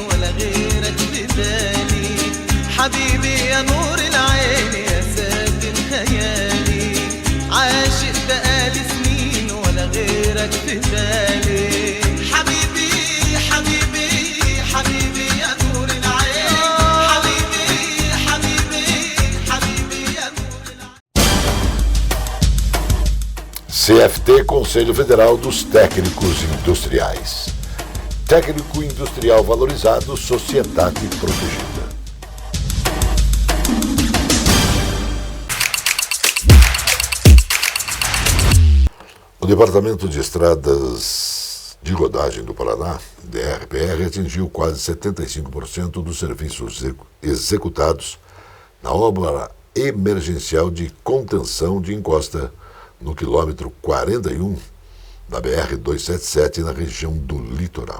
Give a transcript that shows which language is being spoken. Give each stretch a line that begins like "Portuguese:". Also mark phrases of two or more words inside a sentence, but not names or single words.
Arabic: ولا غيرك في بالي حبيبي يا نور العين يا ساكن خيالي عاشق بقالي سنين ولا غيرك في بالي حبيبي حبيبي حبيبي يا نور العين حبيبي حبيبي حبيبي يا نور العين.
Portuguese: CFT, Conselho Federal dos Técnicos Industriais. Técnico industrial valorizado, sociedade protegida. O Departamento de Estradas de Rodagem do Paraná, DRPR, atingiu quase 75% dos serviços executados na obra emergencial de contenção de encosta no quilômetro 41 da BR-277 na região do litoral.